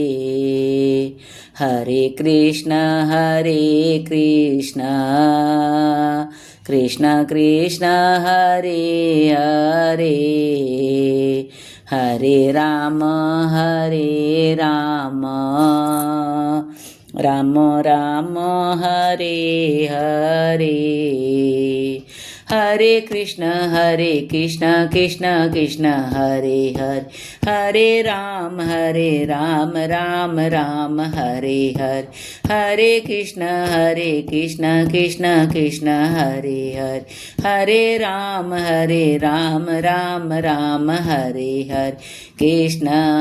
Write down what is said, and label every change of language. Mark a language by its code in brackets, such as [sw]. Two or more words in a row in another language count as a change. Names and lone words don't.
[sa] હરે કૃષ્ણ કૃષ્ણ કૃષ્ણ હરે હરે, હરે રામ રામ રામ હરે હરે. हरे कृष्ण कृष्ण कृष्ण हरे हरे हरे राम राम राम हरे हरे हरे कृष्ण कृष्ण कृष्ण हरे हरे हरे राम राम राम हरे हरे कृष्ण